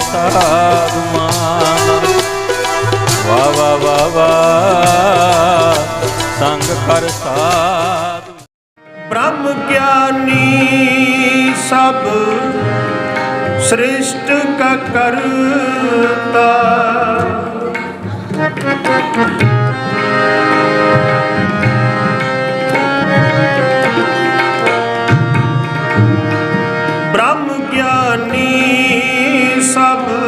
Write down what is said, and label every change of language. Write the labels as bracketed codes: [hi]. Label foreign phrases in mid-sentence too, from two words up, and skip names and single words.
[pa] ਸਾਧੂਆਂ ਦਾ। ਵਾ ਵਾ ਵਾ ਵਾ ਸੰਗ ਕਰ ਸਾਧੂ। [hi] ब्रह्म ज्ञानी सब सृष्ट का करता, ब्रह्म ज्ञानी सब